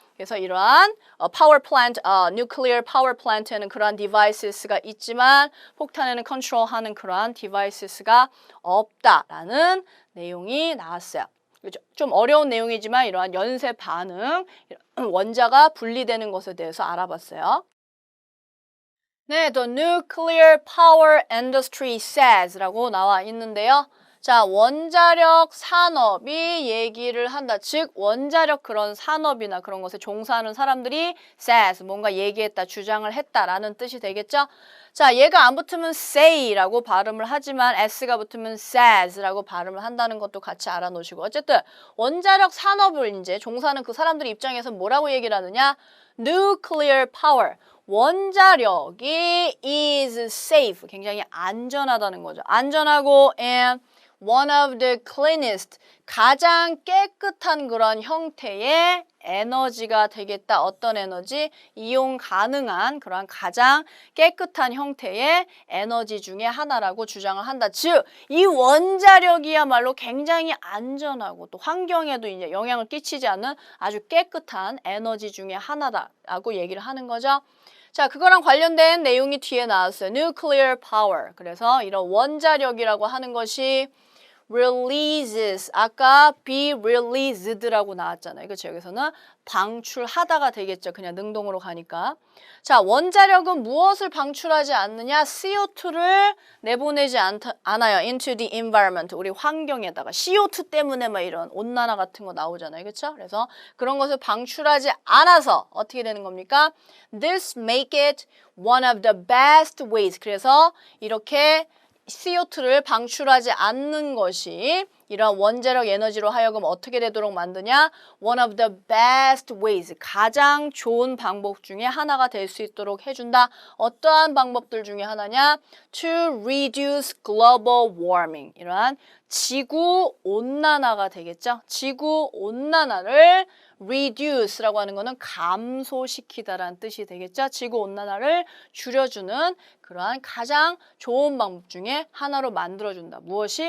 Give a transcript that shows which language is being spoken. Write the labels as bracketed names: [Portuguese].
[Korean] 그래서 이러한 파워 플랜트, [English] nuclear power plant [Korean] 에는 그러한 디바이스가 있지만 폭탄에는 컨트롤하는 그러한 디바이스가 없다라는 내용이 나왔어요. 그렇죠? 좀 어려운 내용이지만 이러한 연쇄 반응, 원자가 분리되는 것에 대해서 알아봤어요. 네, [English] The Nuclear Power Industry says [Korean] 라고 나와 있는데요. 자, 원자력 산업이 얘기를 한다. 즉, 원자력 그런 산업이나 그런 것에 종사하는 사람들이 says, 뭔가 얘기했다, 주장을 했다라는 뜻이 되겠죠? 자, 얘가 안 붙으면 say라고 발음을 하지만 s가 붙으면 says라고 발음을 한다는 것도 같이 알아놓으시고. 어쨌든, 원자력 산업을 이제 종사하는 그 사람들 입장에서 뭐라고 얘기를 하느냐? [English] Nuclear power. [Korean] 원자력이 [English] is safe. [Korean] 굉장히 안전하다는 거죠. 안전하고 [English] and one of the cleanest. [Korean] 가장 깨끗한 그런 형태의 에너지가 되겠다. 어떤 에너지? 이용 가능한 그런 가장 깨끗한 형태의 에너지 중에 하나라고 주장을 한다. 즉, 이 원자력이야말로 굉장히 안전하고 또 환경에도 이제 영향을 끼치지 않는 아주 깨끗한 에너지 중에 하나다라고 얘기를 하는 거죠. 자, 그거랑 관련된 내용이 뒤에 나왔어요. [English] Nuclear power. [Korean] 그래서 이런 원자력이라고 하는 것이 releases. 아까 [English] be released [Korean] 라고 나왔잖아요. 그렇죠? 여기서는 방출하다가 되겠죠. 그냥 능동으로 가니까. 자, 원자력은 무엇을 방출하지 않느냐? CO2를 내보내지 않아요. [English] into the environment. [Korean] 우리 환경에다가. CO2 때문에 막 이런 온난화 같은 거 나오잖아요. 그렇죠? 그래서 그런 것을 방출하지 않아서 어떻게 되는 겁니까? [English] This make it one of the best ways. [Korean] 그래서 이렇게 CO2를 방출하지 않는 것이 이런 원자력 에너지로 하여금 어떻게 되도록 만드냐? [English] One of the best ways. [Korean] 가장 좋은 방법 중에 하나가 될 수 있도록 해준다. 어떠한 방법들 중에 하나냐? [English] To reduce global warming. [Korean] 이러한 지구 온난화가 되겠죠. 지구 온난화를 reduce라고 하는 거는 감소시키다라는 뜻이 되겠죠. 지구 온난화를 줄여주는 그러한 가장 좋은 방법 중에 하나로 만들어준다. 무엇이?